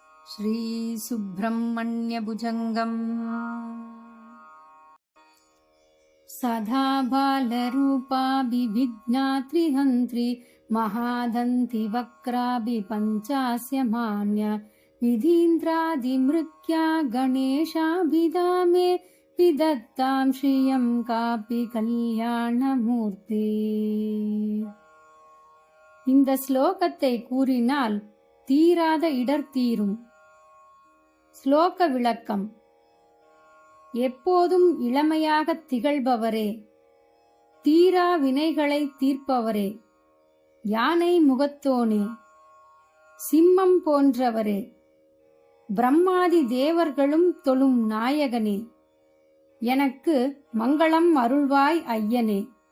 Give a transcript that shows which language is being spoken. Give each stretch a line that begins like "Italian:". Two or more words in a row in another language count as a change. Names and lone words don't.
Sanskrit: श्रीसुब्रह्मण्यभुजङ्गम् सदा बालरूपाभिविघ्नात्रिहन्त्रि महादन्ति वक्राभिपञ्चास्यमान्य विधीन्द्रादिमृत्या गणेशाभिधामे विदत्तां श्रियं कापि कल्याणमूर्ति.
Tamil: இந்த ஸ்லோகத்தை கூறினால் தீராத இடர் தீரும். ஸ்லோக விளக்கம். எப்போதும் இளமையாக திகழ்பவரே, தீரா வினைகளை தீர்ப்பவரே, யானை முகத்தோனே, சிம்மம் போன்றவரே, பிரம்மாதி தேவர்களும் தொழும் நாயகனே, எனக்கு மங்களம் அருள்வாய் ஐயனே.